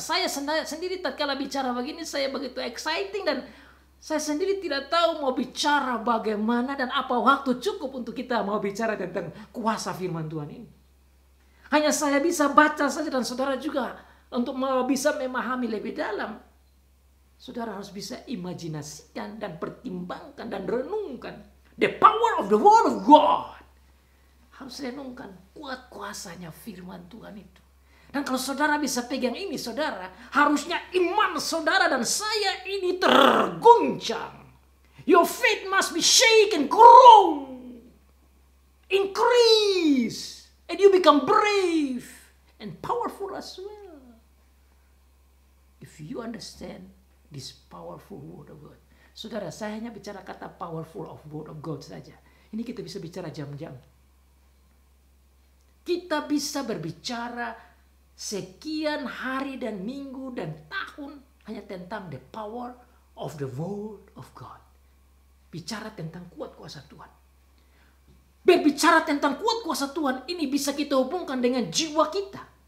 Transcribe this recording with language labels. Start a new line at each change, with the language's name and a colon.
Indonesian: Saya sendiri tatkala bicara begini, saya begitu exciting dan saya sendiri tidak tahu mau bicara bagaimana dan apa waktu cukup untuk kita mau bicara tentang kuasa firman Tuhan ini. Hanya saya bisa baca saja dan saudara juga. Untuk bisa memahami lebih dalam, saudara harus bisa imajinasikan dan pertimbangkan dan renungkan.
English: The power of the word of God.
Indonesian: Harus renungkan kuat kuasanya firman Tuhan itu. Dan kalau saudara bisa pegang ini, saudara, harusnya iman saudara dan saya ini terguncang.
English: Your faith must be shaken, grow, increase, and you become brave and powerful as well. If you understand this powerful word of God.
Indonesian: Saudara, saya hanya bicara kata
English: powerful of word of God
Indonesian: saja. Ini kita bisa bicara jam-jam. Kita bisa berbicara sekian hari dan minggu dan tahun hanya tentang
English: the power of the word of God.
Indonesian: Bicara tentang kuat kuasa Tuhan. Berbicara tentang kuat kuasa Tuhan ini bisa kita hubungkan dengan jiwa kita.